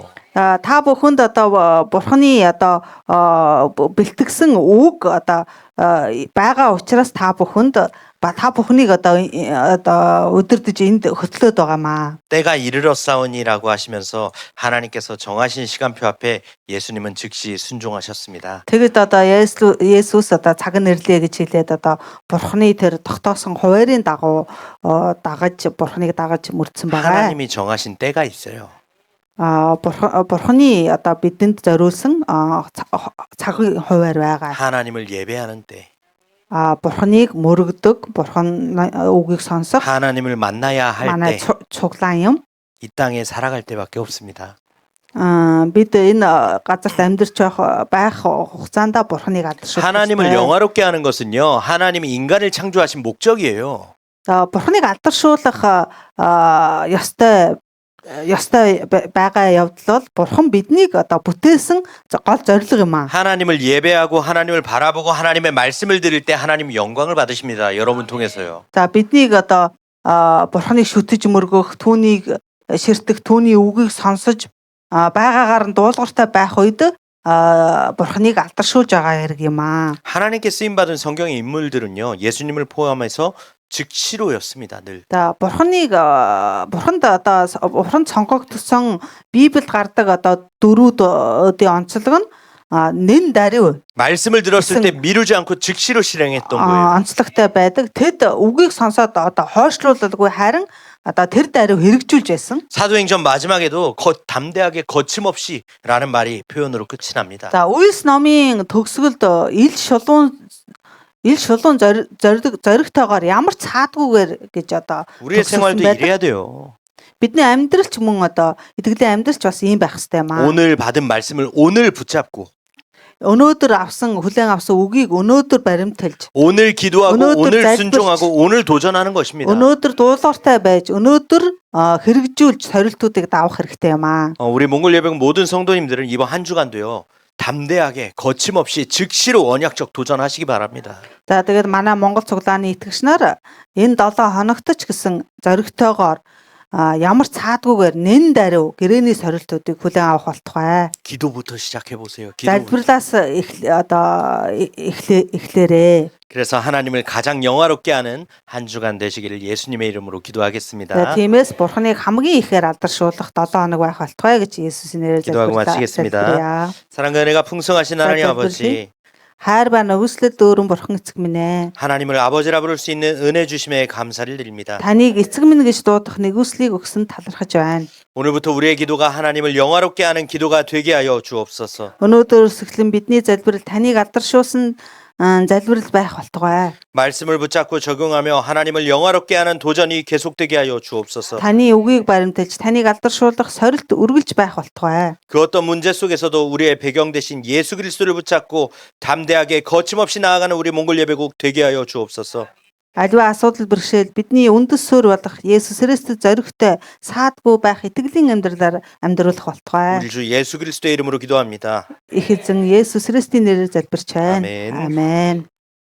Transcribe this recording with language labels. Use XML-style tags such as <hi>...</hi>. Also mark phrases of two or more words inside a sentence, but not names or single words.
<mn>Та бүхэнд одоо бурхны одоо бэлтгэсэн үг одоо байгаа учраас та бүхэнд та бүхнийг одоо өдөрдөж энд хөтлөөд байгаамаа.</mn> <ko>때가 이르렀사오니라고 하시면서 하나님께서 정하신 시간표 앞에 예수님은 즉시 순종하셨습니다.</ko> <mn>Тэгэд одоо Есүс одоо цаг нэрлэе гэж хэлээд одоо бурхны тэр тогтоосон хуваарийн дагуу бурхныг дагаж мөрдсөн байгаа.</mn> <ko>하나님이 정하신 때가 있어요.</ko> <mn>бурхны одоо бидэнд зориулсан цагийн хуваар байгаа.</mn> <ko>하나님을 예배하는 때,</ko> <mn>бурхныг мөрөгдөг, бурхан үгийг сонсох,</mn> <ko>하나님을 만나야 할</ko> <mn>манай</mn> <ko>때,</ko> <mn>цуглаан юм.</mn> <ko>이 땅에 살아갈 때밖에 없습니다.</ko> <mn>бид энэ газарт амьдарч байх хугацаанд бурхныг алдаршуулж</mn> <ko>하나님을 영화롭게 하는 것은요, 하나님이 인간을 창조하신 목적이에요.</ko> <mn>бурхныг алдаршуулах ёстой байгаа явдал бол бурхан биднийг одоо бүтээсэн гол зорилго юм аа.</mn> <ko>하나님을 예배하고 하나님을 바라보고 하나님의 말씀을 들을 때 하나님 영광을 받으십니다. 여러분 통해서요.</ko> <mn>За биднийг одоо бурханыг шүтэж мөргөх, түүнийг ширтэх, түүний үгийг сонсож байгаагаар нь дуулууртай байх үед бурханыг алдаршуулж байгаа хэрэг юм аа.</mn> <ko>하나님께 쓰임 받은 성경의 인물들은요, 예수님을 포함해서 즉시로였습니다. 늘.</ko> <mn>За бурханд одоо бурханд сонгогдсон Библиэд гардаг одоо дөрүүдийн онцлог нь нэн даруй</mn> <ko>말씀을 들었을 때 미루지 않고 즉시로 실행했던 거예요.</ko> <mn>онцлогтой байдаг. Тэд үгийг сонсоод одоо хойшлуулалгүй харин одоо тэр даруй хэрэгжүүлж байсан.</mn> <ko>사도행전 마지막에도 담대하게 거침없이라는 말이 표현으로 끝이 납니다.</ko> <mn>За Үйлс номын төгсгөлд ил шулуун зоригтойгоор ямар цаадгүйгээр гэж одоо</mn> <ko>우리의 생활도 이래야 돼요.</ko> <mn>бидний амьдрал ч мөн одоо итгэлийн амьдрал ч бас ийм байх хэрэгтэй юм аа.</mn> <ko>오늘 받은 말씀을 오늘 붙잡고</ko> <mn>өнөөдөр хүлээн авсан үгийг өнөөдөр баримталж</mn> <ko>오늘 기도하고 오늘 오늘 순종하고 오늘 도전하는 것입니다.</ko> <mn>өнөөдөр дуулууртай байж өнөөдөр хэрэгжүүлж сорилтуудыг давах хэрэгтэй юм аа.</mn> <ko>우리 몽골 예배국 모든 성도님들은 이번 한 주간도요. 담대하게 거침없이 즉시로 언약적 도전하시기 바랍니다.</ko> <mn>За тэгээд манай Монгол цуглааны итгэгч нар энэ 7 хоногт ч гэсэн зоригтойгоор ямар цаадгүйгээр нэн даруй гэрээний сорилтуудыг хүлээн авах болтугай.</mn> <ko>기도부터 시작해 보세요.</ko> <mn>залбирлаас эхлээрээ.</mn> <ko>그래서 하나님을 가장 영화롭게 하는 한 주간 되시기를 예수님의 이름으로 기도하겠습니다.</ko> <mn>тиймээс бурхныг хамгийн ихээр алдаршуулах 7 хоног байх болтугай гэж Есүсийн нэрээр</mn> <ko>기도하고 마치겠습니다. 사랑과 은혜가 풍성하신 하나님 아버지,</ko> <mn>хайр ба нөгөөслөл дөөрөн бурхан эцэг минь ээ.</mn> <ko>하나님을 아버지라 부를 수 있는 은혜 주심에 감사를 드립니다.</ko> <mn>таныг эцэг минь гэж дуудах нэгүслийг өгсөн талархаж байна.</mn> <ko>오늘부터 우리의 기도가 하나님을 영화롭게 하는 기도가 되게 하여 주옵소서.</ko> <mn>өнөөдөөс эхлэн бидний залбирал таныг алдаршуулсан залбирал байх болтугай.</mn> <ko>말씀을 붙잡고 적용하며 하나님을 영화롭게 하는 도전이 계속되게 하여 주옵소서.</ko> <mn>таны үгийг баримталж таныг алдаршуулах сорилт үргэлж байх болтугай.</mn> <ko>그 어떤 문제 속에서도 우리의 배경 대신 예수 그리스도를 붙잡고 담대하게 거침없이 나아가는 우리 몽골 예배국 되게 하여 주옵소서.</ko> <mn>Аливаа асуудал бэрхшээл бидний үндэс суурь болох Есүс Христэд зоригтой саадгүй байх итгэлийн амьдралаар амьдруулах болтугай.</mn> <ko>우리 주 예수 그리스도의 이름으로 기도합니다.</ko> <mn>Их эзэн Есүс Христийн нэрээр залбирч байна.</mn> <ko>아멘.</ko> <mn>Амен.</mn>